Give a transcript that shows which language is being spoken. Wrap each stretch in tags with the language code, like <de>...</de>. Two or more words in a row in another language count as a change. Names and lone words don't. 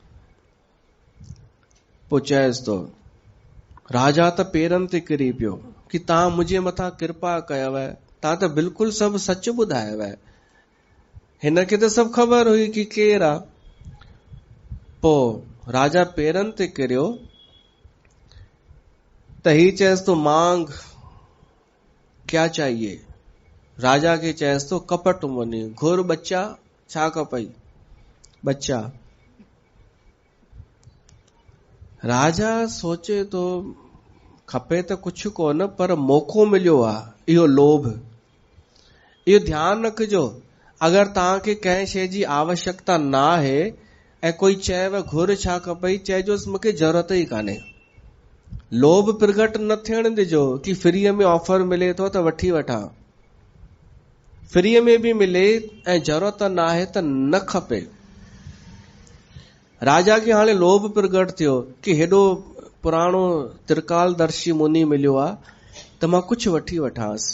<sd>पोइ चएसि तो राजा त पेरनि ते किरी पियो कि तव्हां मुंहिंजे मथां कृपा कयव, तव्हां त बिल्कुलु सभु सच ॿुधायव। हिन खे त सभु ख़बर हुई कि केरु आहे। पोइ राजा पेरनि ते किरियो त ही चएसि तो</sd> <hi>मांग क्या चाहिए।</hi> <sd>राजा खे चएसि तो कपट मुनि घुर बच्चा, छा खपई, बच्चा। राजा सोचे तो खपे त कुछ कोन, पर मौक़ो मिलियो आहे, इहो लोभ। इहो ध्यानु रखिजो, अगरि तव्हांखे कंहिं शइ जी आवश्यकता न आहे ऐं कोई चएव घुर छा खपई, चइजोसि मूंखे ज़रूरत ई कान्हे। लोभ प्रगट न थियण ॾिजो कि फ्रीअ में ऑफर मिले थो त वठी वठां। फ्रीअ में भी मिले ऐं ज़रूरत न आहे त न खपे। राजा खे हाणे लोभ प्रगट थियो कि हेॾो पुराणो त्रिकालदर्शी मुनि मिलियो आहे त मां कुझु वठी वठांसि।</sd>